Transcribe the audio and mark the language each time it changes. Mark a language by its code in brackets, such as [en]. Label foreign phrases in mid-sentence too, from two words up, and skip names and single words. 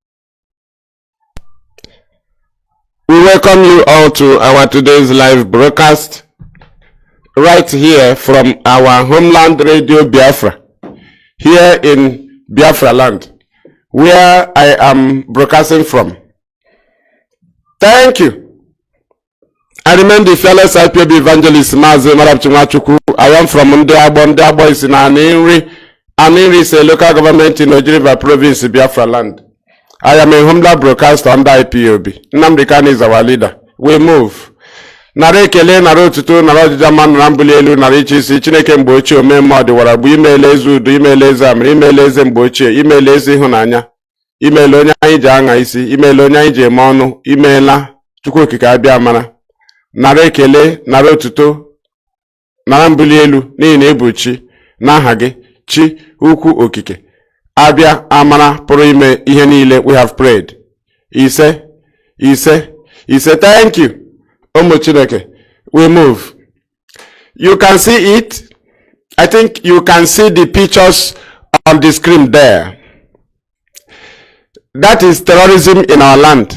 [en] We welcome you all to our today's live broadcast right here from our homeland Radio Biafra, here in Biafra land, where I am broadcasting from. Thank you. I remain the fearless IPOB evangelist Mazi Maduabuchi. I am from Nnamdi. Nnamdi is in Aninri. Aninri is a local government in Ojiriba province, Biafra land. I am a homeland broadcaster under IPOB. Nnamdi Kanu is our leader. We move. [ig] Nare kele nare otuto nare ojijaman rambuli elu nare ichisi Chineke mgbochi omeme ọdịwara bụ ime eze udo ime eze amịrị ime eze mgbochi ime eze ịhụnanya ime onye anyị ji aṅa isi ime onye anyị ji eme ọnụ imeela Chukwu okike abịa amara nare ekele nare otuto nare mbuli elu n'ihi na ebuchi n'aha gị chi ukwu okike abịa amara pụrụ ime ihe niile. [en] We have prayed. Ise thank you. [ig] Omo Chineke. [en] We move. You can see it. I think you can see the pictures on the screen there. That is terrorism in our land.